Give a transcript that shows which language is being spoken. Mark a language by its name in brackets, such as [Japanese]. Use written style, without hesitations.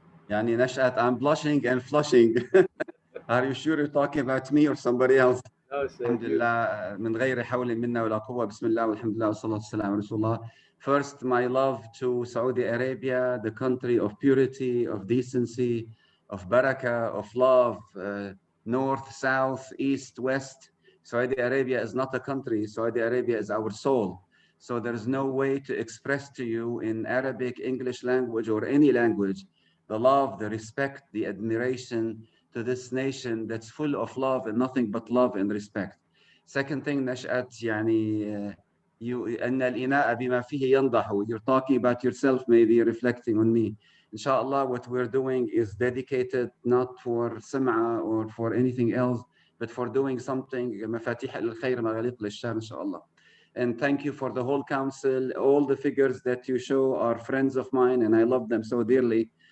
[English] Yani Nashat, I'm blushing and flushing. Are you sure you're talking about me or somebody else? No, sir. [Arabic] الحمد لله من غير حول منا ولا قوة بسم الله والحمد لله والصلاة والسلام على رسول الله. [English] First, my love to Saudi Arabia, the country of purity, of decency, of barakah, of love, north, south, east, west. Saudi Arabia is not a country. Saudi Arabia is our soul. So there is no way to express to you in Arabic, English language, or any language, the love, the respect, the admiration to this nation that's full of love and nothing but love and respect. Second thing, [Arabic] Nashat, يعني أن الإناء بما فيه ينضح. [English] You're talking about yourself, maybe reflecting on me. Inshallah, what we're doing is dedicated not for [Arabic] سمعة [English] or for anything else, but for doing something [Arabic] مفاتيح للخير مغاليق للشر إن شاء الله. [English] And thank you for the whole council. All the figures that you show are friends of mine, and I love them so dearly.